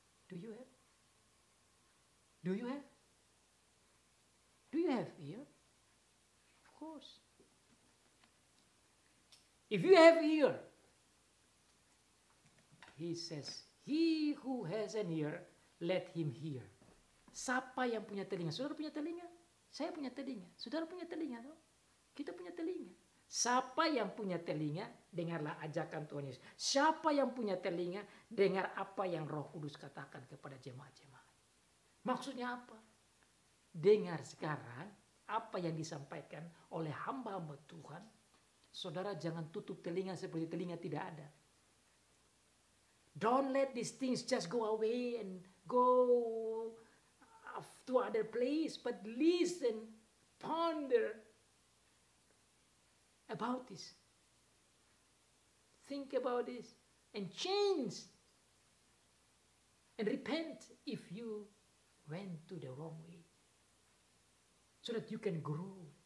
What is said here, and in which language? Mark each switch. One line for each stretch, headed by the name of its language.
English: Do you have? Do you have? Do you have ear? Of course. If you have ear, he says, he who has an ear, let him hear.
Indonesian: Siapa yang punya telinga? Saudara punya telinga? Saya punya telinga. Saudara punya telinga? Toh? Kita punya telinga. Siapa yang punya telinga, dengarlah ajakan Tuhan Yesus. Siapa yang punya telinga, dengar apa yang Roh Kudus katakan kepada jemaat-jemaat. Maksudnya apa? Dengar sekarang apa yang disampaikan oleh hamba-hamba Tuhan. Saudara jangan tutup telinga seperti telinga tidak ada.
English: Don't let these things just go away and go to other place, but listen, ponder about this. Think about this and change and repent if you went to the wrong way, so that you can grow.